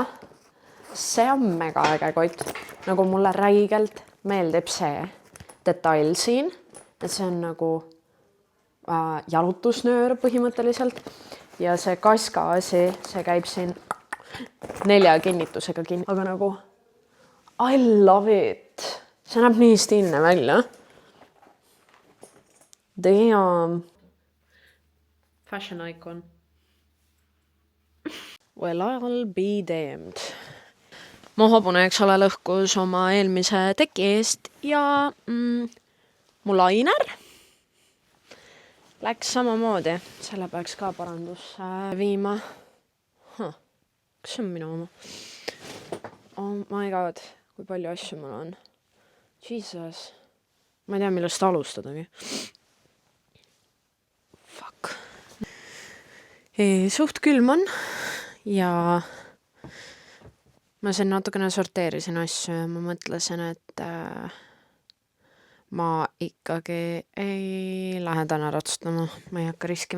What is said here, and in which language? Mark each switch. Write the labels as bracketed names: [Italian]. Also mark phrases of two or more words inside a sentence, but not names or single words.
[Estonian] See on mega äge kott. Nagu mulle räigelt meeldib see detail siin, et see on nagu jalutusnöör põhimõtteliselt ja see kaskaasi, see käib siin 4 kinnitusega kinni, aga nagu [English] I love it. [Estonian] See näeb nii stiilne välja. [English] Damn. Fashion icon. Well, I'll be damned. [Estonian] Mu hobune, eks ole, lõhkus oma eelmise teki eest ja mu lainer läks samamoodi. Selle peaks ka parandusse viima. Kas see on minu oma? [English] Oh my god, [Estonian] kui palju asju mul on. Jesus. Ma ei tea, millest alustadagi. Fuck. Suht külm on ja ma siin natukene sorteerisin asju ja ma mõtlesin, et ma ikkagi ei lähe täna ratsutama, ma ei hakka riskima.